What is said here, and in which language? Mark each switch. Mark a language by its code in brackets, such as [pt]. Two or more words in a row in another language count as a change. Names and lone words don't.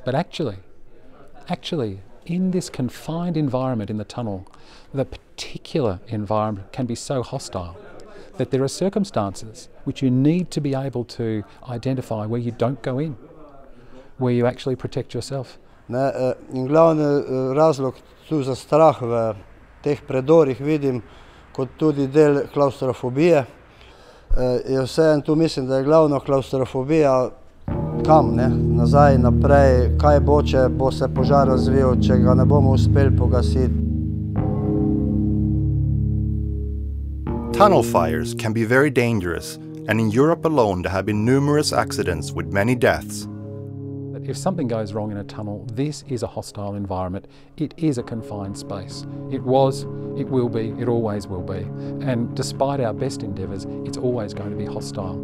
[en] But actually, in this confined environment in the tunnel, the particular environment can be so hostile that there are circumstances which you need to be able to identify where you don't go in, where you actually protect yourself. [sl] In glavni razlog tu za strah v teh predorih vidim kot tudi del klaustrofobije. Vseeno tu mislim, da je glavno klaustrofobija kam, ne? Nazaj, naprej, kaj bo, če bo se požar razvil, če ga ne bomo uspeli pogasiti. [en] Tunnel fires can be very dangerous, and in Europe alone there have been numerous accidents with many deaths. If something goes wrong in a tunnel, this is a hostile environment. It is a confined space. It was, it will be, it always will be. And despite our best endeavours, it's always going to be hostile.